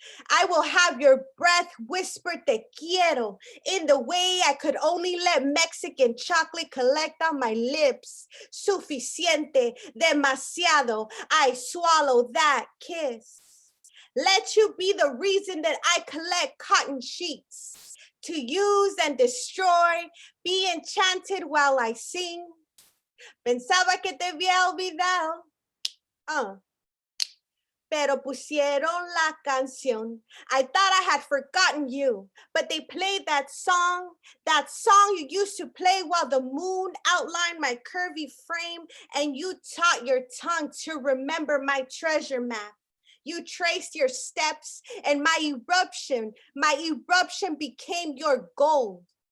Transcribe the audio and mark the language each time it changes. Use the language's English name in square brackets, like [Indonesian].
[English] I will have your breath whisper [Spanish] te quiero [English] in the way I could only let Mexican chocolate collect on my lips. [Spanish] Suficiente, demasiado, [English] I swallow that kiss. Let you be the reason that I collect cotton sheets to use and destroy, be enchanted while I sing. [Spanish] Pensaba que te había olvidado. Pero pusieron la canción. [English] I thought I had forgotten you, but they played that song you used to play while the moon outlined my curvy frame, and you taught your tongue to remember my treasure map. You traced your steps, and my eruption became your gold.